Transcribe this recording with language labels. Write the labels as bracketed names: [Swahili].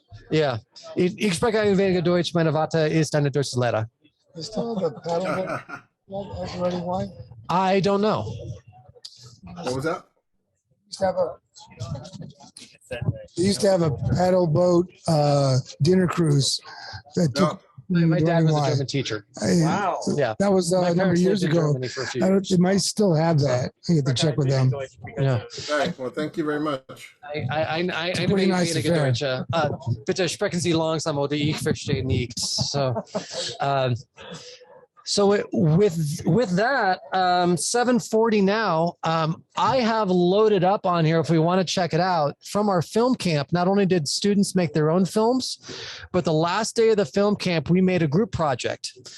[German] Ja, ich spreche ein wenig Deutsch. Meine Vater ist eine deutsche Lehrer. [English] They still have a paddle boat at Running Y? I don't know. What was that? They used to have a paddle boat dinner cruise that took. My dad was a German teacher. Wow. Yeah. That was a number of years ago. They might still have that. I get to check with them. Yeah. All right. Well, thank you very much. [German] Eine wenige Deutsche. Bitte sprechen Sie langsam oder ich verstehe nichts. [English] So with that, 7:40 now, I have loaded up on here, if we want to check it out, from our film camp. Not only did students make their own films, but the last day of the film camp, we made a group project.